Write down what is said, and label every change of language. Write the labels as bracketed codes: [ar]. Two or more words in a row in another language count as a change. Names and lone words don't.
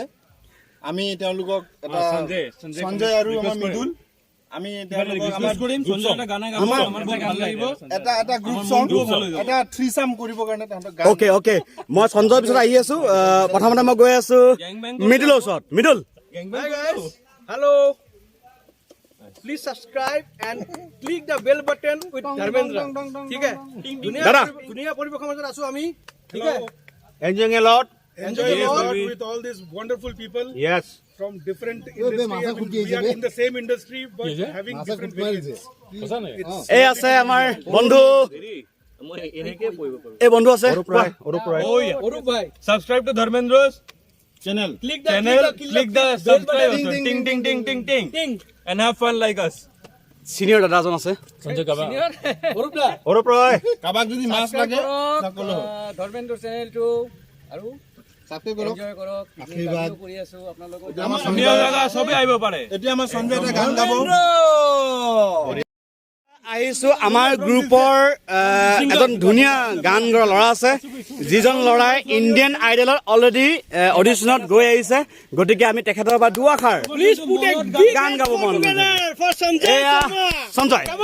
[as] আমি তেওঁলোকক এটা সঞ্জয় আৰু আমাৰ মৃদুল, আমি তেওঁলোকক এটা [en] group song, [as] এটা থ্ৰীচাম কৰিবৰ কাৰণে তাহাঁতক গান। অ'কে অ'কে, মই সঞ্জয়ৰ পিছত আহি আছো। প্ৰথমতে মই গৈ আছো মৃদুলৰ ওচৰত। মৃদুল, [en] Hi guys. Hello. Please subscribe and click the bell button with Dharmendra. [hi] ठीक है? दादा। [as] দুনিয়া পৰিৱেশৰ মাজত আছো আমি। ঠিক আছে? [en] Enjoying a lot. Enjoy a lot with all these wonderful people Yes. from different industry. I mean, we are in the same industry but having different villages. [as] এই আছে আমাৰ বন্ধু, এই বন্ধু আছে। অরূপ ভাই। [en] Subscribe to Dharmendra's Channel. Click the click the subscribe button, ting ting ting ting ting, ting. and have fun like us. [as] চিনিয়ৰ দাদা এজন আছে। Sanjay Kaba. অরূপ দা। Orup Roy. কাবাক যদি মাছ লাগে ধৰ্মেন্দ্ৰ চেনেলটো আৰু ছাবস্ক্ৰাইব কৰক আশীৰ্বাদ চবেই আহিব পাৰে এতিয়া আমাৰ সঞ্জয় এটা গান গাব আহিছোঁ আমাৰ গ্ৰুপৰ এজন ধুনীয়া গান গোৱা ল'ৰা আছে যিজন ল'ৰাই ইণ্ডিয়ান আইডলত [en] already auditionত [as] গৈ আহিছে গতিকে আমি তেখেতৰ পৰা দুআষাৰ গান গাব মন এয়া সঞ্জয়